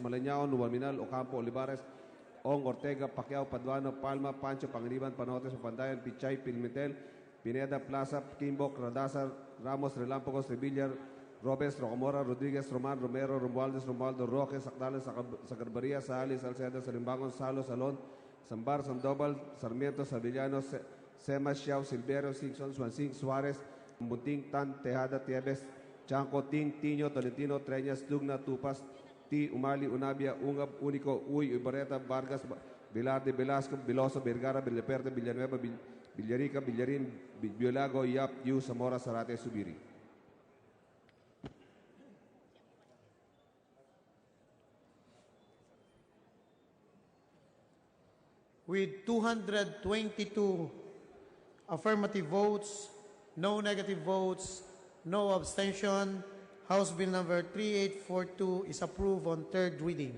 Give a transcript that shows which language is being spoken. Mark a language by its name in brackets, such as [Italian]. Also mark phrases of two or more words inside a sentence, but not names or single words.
[English] Núñez Malañao, Nuaminal, Ocampo, Olivares, Ong, Ortega, Pacquiao, Paduano, Palma, Pancho, Pangiliban, Panotes, Papandayan, Pichay, Pimentel, Pineda, Plaza, Kimbok, Radazar, Ramos, Relampagos, Revillar, Robes, Rocamora, Rodriguez, Roman, Romero, Romualdez, Romualdo, Roque, Sacdales, Sagarbaria, Saali, Salceda, Salimbangon, Salo, Salon, Sambar, Sandoval, Sarmiento, Savillanos, Sema, Xiao, Silverio, Singson, Swansing, Suarez, Bunting, Tan, Tejada, Tieves, Chanco, Ting, Tino, Tolentino, Treñas, Dugna, Tupas, T. Umali, Unabia, Ungab, Unico, Uy, Ibareta, Vargas, Velarde, Velasco, Veloso, Vergara, Villeperte, Villanueva, Villarica, Villarin, Biolago, Yap, Yu, Zamora, Zarate, Subiri. With 222 affirmative votes, no negative votes, no abstention, House Bill number 3842 is approved on third reading.